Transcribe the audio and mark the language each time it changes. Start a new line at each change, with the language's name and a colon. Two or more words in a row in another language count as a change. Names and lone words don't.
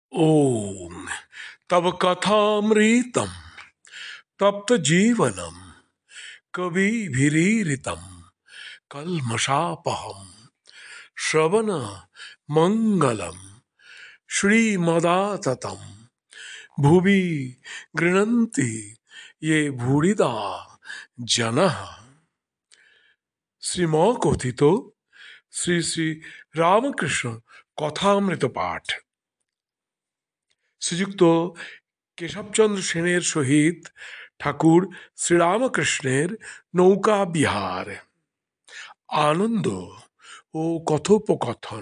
Sanskrit: ओम तव कथामृतम तप्त जीवनम कविभिरीरितम कल्मषापहम श्रवण मंगलम श्रीमदाततम भुवि गृह्णन्ति ये भूरिदा जनः।
Bangla: শ্রীম কথিত শ্রী শ্রী রামকৃষ্ণ কথামৃত পাঠ। শ্রীযুক্ত কেশবচন্দ্র সেনের সহিত ঠাকুর শ্রীরামকৃষ্ণের নৌকা বিহার, আনন্দ ও কথোপকথন।